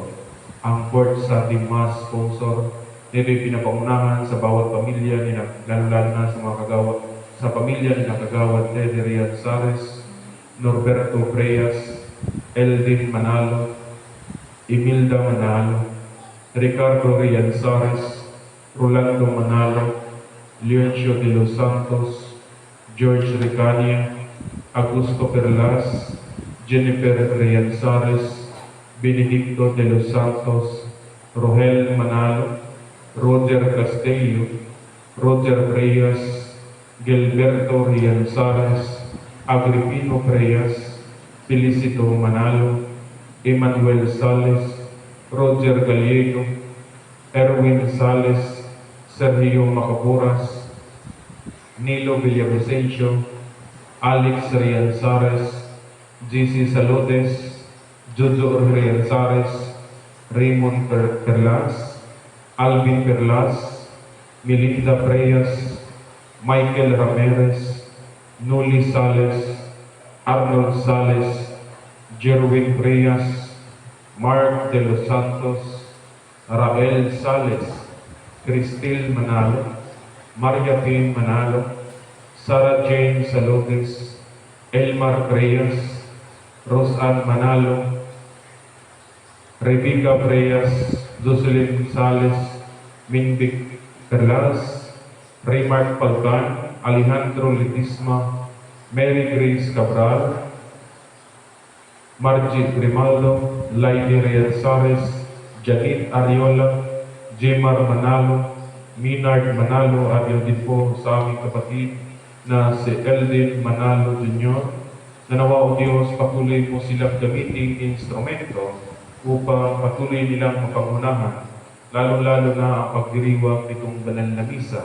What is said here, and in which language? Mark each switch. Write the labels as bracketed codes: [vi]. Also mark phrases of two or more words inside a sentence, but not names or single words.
[tl] Ang [en] Fourth Sunday Mass sponsor, [tl] ito'y pinapangunahan sa bawat pamilya, lalong-lalo na sa mga kagawad, sa pamilya ni Kagawad Teddy Rian Sares, Norberto Preyas, Eldin Manalo, Imelda Manalo, Ricardo Rian Sares, Rolando Manalo, Leoncio de los Santos, George Ricania, Augusto Perlas, Jennifer Rianzares, Benedicto de los Santos, Rogel Manalo, Roger Castillo, Roger Reyes, Gilberto Rianzares, Agripino Reyes, Felicito Manalo, Emmanuel Sales, Roger Gallego, Erwin Sales, Sergio Macaburas, Nilo Villavicencio, Alex Rianzares, JC Salotes, Jojo Rianzares, Raymond Perlas, Alvin Perlas, Melinda Preyas, Michael Ramirez, Nuli Sales, Arnold Sales, Jerwin Preyas, Mark de los Santos, Rael Sales, Cristil Manalo, Maria Payne Manalo, Sarah Jane Salotes, Elmar Preyas, Rosanne Manalo, Rebecca Preyas, Jocelyn Sales, Minvic Perlas, Raymart Palgan, Alejandro Letisma, Mary Grace Cabral, Margit Grimaldo, Laini Rianzares, Janit Ariola, Jemar Manalo, Minard Manalo, at yun din po sa aming kapatid na si Eldin Manalo Jr. na nawa o Diyos, patuloy mo silang gamitin instrumento upang patuloy nilang mapangunahan, lalong-lalo na ang pagdiriwang nitong banal na misa.